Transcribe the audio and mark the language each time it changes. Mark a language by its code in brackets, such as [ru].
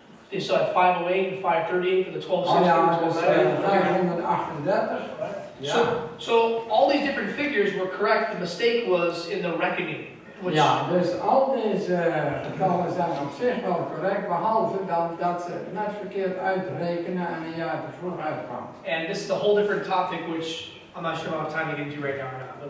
[en] They still had 508 and 538 for the 1260 [nl] Oh ja, [en] and [nl] dus 538. [en] So all these different figures were correct. The mistake was in the reckoning. [nl] Ja, dus al deze getallen zijn op zich wel correct, behalve dan dat ze net verkeerd uitrekenen en een jaar te vroeg uitkwamen. [en] And this is a whole different topic, which I'm not sure about time to get into right now or not.